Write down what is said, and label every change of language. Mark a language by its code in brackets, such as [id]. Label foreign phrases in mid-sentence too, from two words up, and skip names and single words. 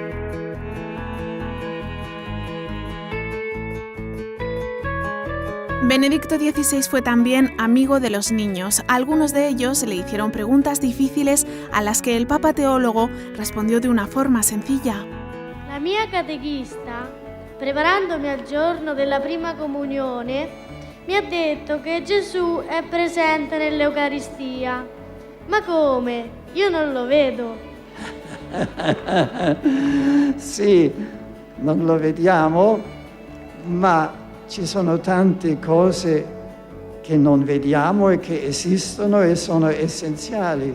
[es] Benedicto XVI fue también amigo de los niños. Algunos de ellos le hicieron preguntas difíciles a las que el Papa teólogo respondió de una forma sencilla. [it] La mia catechista, preparandomi al giorno della prima comunione, mi ha detto che Gesù è presente nell'Eucaristia. Ma come? Io non lo vedo. Sì, non lo vediamo, ma ci sono tante cose che non vediamo e che esistono e sono essenziali.